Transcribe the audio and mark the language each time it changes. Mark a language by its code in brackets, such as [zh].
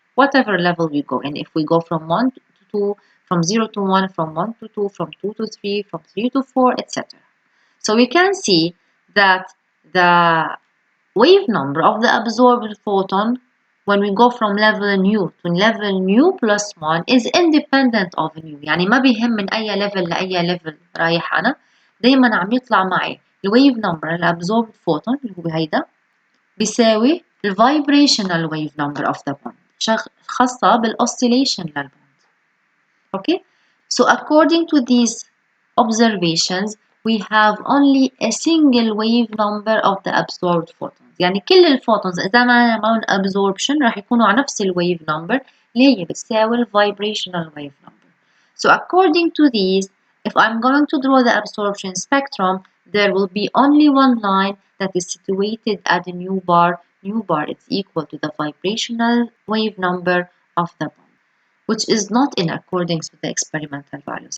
[en] Whatever level we go in, if we go from 1 to 2, from 0 to 1, from 1 to 2, from 2 to 3, from 3 to 4, etc. So we can see that the wave number of the absorbed photon when we go from level nu to level nu plus 1 is independent of nu. [ar] يعني ما بيهم من أي level لأي level رايح أنا، دايما عم يطلع معي الويف نمبر الابزوربد فوتون اللي هو هيدا بيساوي الفايبريشنال ويف نمبر اوف ذا بوند خاصة بالاوسيليشن للبوند. [en] Okay, so according to these observations we have only a single wave number of the absorbed photons. [ar] يعني كل الفوتونز إذا ما عملون absorption راح يكونوا على نفس الويف نمبر اللي هي بتساوي الفايبريشنال ويف نمبر. [en] So according to these, if I'm going to draw the absorption spectrum, there will be only one line that is situated at the nu bar. Nu bar is equal to the vibrational wave number of the bond, which is not in accordance with the experimental values.